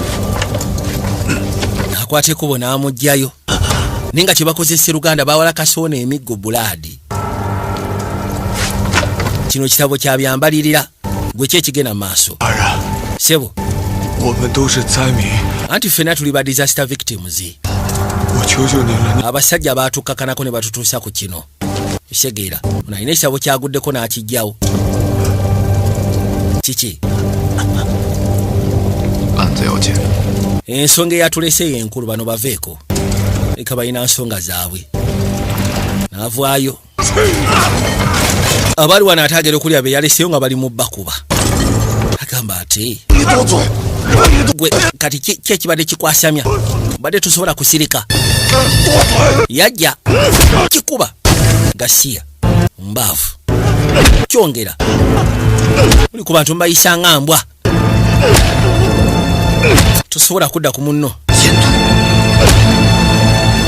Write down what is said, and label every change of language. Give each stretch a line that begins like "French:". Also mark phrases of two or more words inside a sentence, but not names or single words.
Ganda: akwata ekkubo n'amugjayo naye nga kye bakoze Sseruganda bawalakasoona emiggo bulaadi kino kitabo kyabyambalirira gwe kyekigenda mu maaso sebo
Chinese: 我们都是灾民，
Ganda: anti ffenna tuli ba
English: disaster victims
Chinese: 我求求您了，
Ganda: abasajja batukkakanako ne batutuusa ku kino kitegeera ono alina ekitabo kyaguddeko n'akijjawo kiki
Chinese: 案子要紧，
Ganda: ensonga eyatulese yenkulu bano baveeko leka balina nsonga zaabwe naavaayo abali wano ate agera okulya be yaleseyo nga bali mu bakuba agamba ate
Chinese: 你多嘴，
Ganda: gwe kati ki ekibadde kikwasamya badde tosobola kusirika yajja kikuba gasiya mbaavu kyongera muli ku bantu mbayisa nga mbwa tosobola kudda ku munno